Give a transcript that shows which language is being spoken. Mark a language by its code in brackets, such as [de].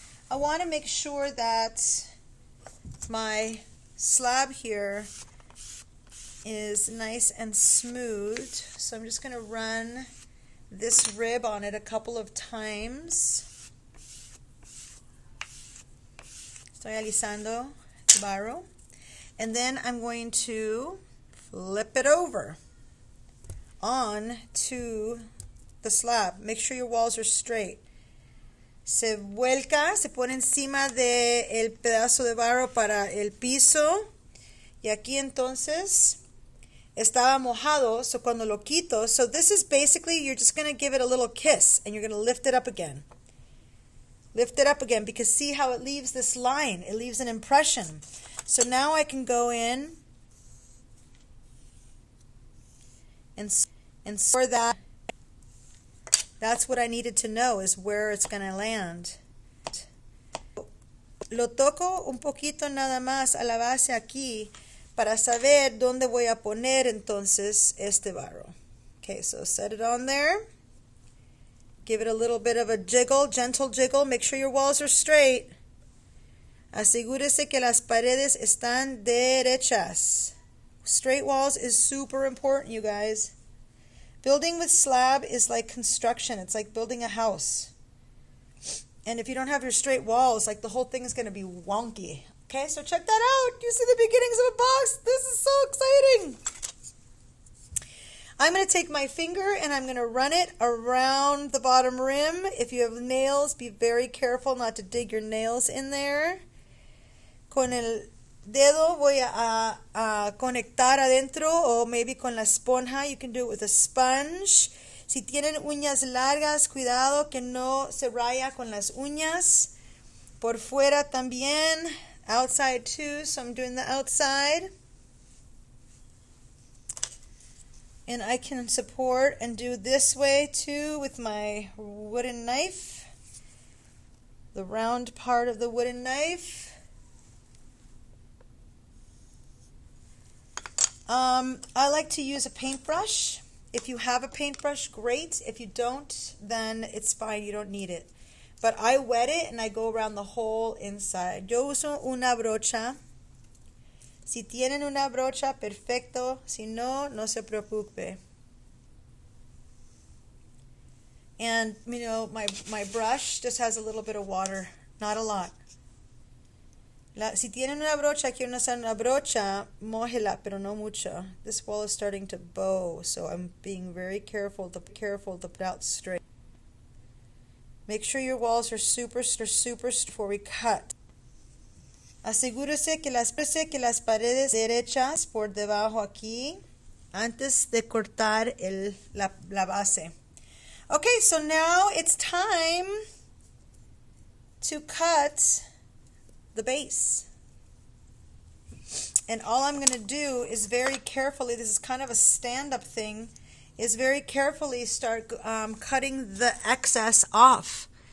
[en] I want to make sure that my slab here is nice and smooth, so I'm just going to run this rib on it a couple of times. [es] Estoy alisando el barro, [en] and then I'm going to flip it over onto the slab. Make sure your walls are straight. [es] Se vuelca, se pone encima de el pedazo de barro para el piso. Y aquí entonces estaba mojado, [en] so [es] cuando lo quito, [en] so this is basically, you're just going to give it a little kiss and you're going to lift it up again. Lift it up again, because see how it leaves this line. It leaves an impression. So now I can go in and score that. That's what I needed to know, is where it's going to land. [es] Lo toco un poquito nada más a la base aquí para saber dónde voy a poner entonces este barro. [en] Okay, so set it on there. Give it a little bit of a jiggle, gentle jiggle. Make sure your walls are straight. [es] Asegúrese que las paredes están derechas. [en] Straight walls is super important, you guys. Building with slab is like construction. It's like building a house. And if you don't have your straight walls, like the whole thing is going to be wonky. Okay, so check that out. You see the beginnings of a box? This is so exciting. I'm going to take my finger and I'm going to run it around the bottom rim. If you have nails, be very careful not to dig your nails in there. [es] Con el dedo voy a conectar adentro, o maybe con la esponja. [en] You can do it with a sponge. [es] Si tienen uñas largas, cuidado que no se raya con las uñas. Por fuera también. [en] Outside too, so I'm doing the outside. And I can support and do this way too with my wooden knife. The round part of the wooden knife. I like to use a paintbrush. If you have a paintbrush, great. If you don't, then it's fine. You don't need it. But I wet it and I go around the whole inside. [es] Yo uso una brocha. Si tienen una brocha, perfecto. Si no, no se preocupe. [en] And, you know, my brush just has a little bit of water. Not a lot. [es] Si tienen una brocha, quieren usar una brocha, mójela, pero no mucho. [en] This wall is starting to bow, so I'm being very careful to put out straight. Make sure your walls are super before we cut. Asegúrese que las paredes derechas por debajo aquí antes de cortar la base. Okay, so now it's time to cut the base. And all I'm going to do is very carefully, this is kind of a stand-up thing, is very carefully start cutting the excess off.